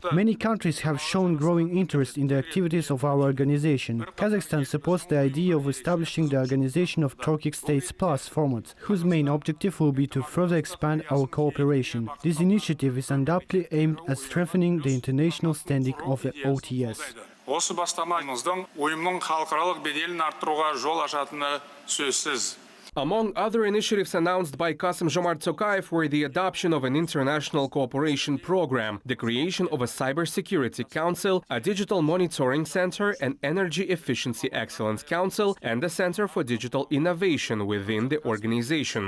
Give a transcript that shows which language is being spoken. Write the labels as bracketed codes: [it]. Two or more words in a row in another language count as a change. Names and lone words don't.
[en] Many countries have shown growing interest in the activities of our organization. Kazakhstan supports the idea of establishing the Organization of Turkic States Plus format, whose main objective will be to further expand our cooperation. This initiative is undoubtedly aimed at strengthening the international standing of the OTS. [kk] Осы бастамамыздың ұйымның халықаралық беделін арттыруға жол ашатыны сөзсіз. [en] Among other initiatives announced by Kassym-Jomart Tokayev were the adoption of an international cooperation program, the creation of a cybersecurity council, a digital monitoring center, an energy efficiency excellence council, and a center for digital innovation within the organization.